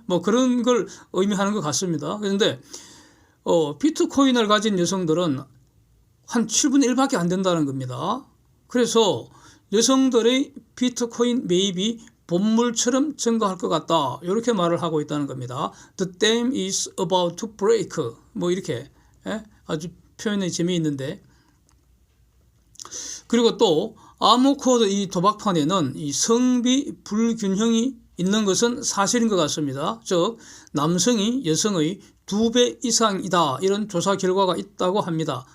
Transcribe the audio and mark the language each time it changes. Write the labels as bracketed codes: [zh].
[ko] 뭐 그런 걸 의미하는 것 같습니다. 그런데 비트코인을 가진 여성들은 한 7분의 1밖에 안 된다는 겁니다. 그래서 여성들의 비트코인 매입이 본물처럼 증가할 것 같다. 이렇게 말을 하고 있다는 겁니다. [en] The dam is about to break. [ko] 뭐 이렇게 아주 표현이 재미있는데 그리고 또 아모코드 이 도박판에는 이 성비 불균형이 있는 것은 사실인 것 같습니다. 즉 남성이 여성의 2배 이상이다 이런 조사 결과가 있다고 합니다.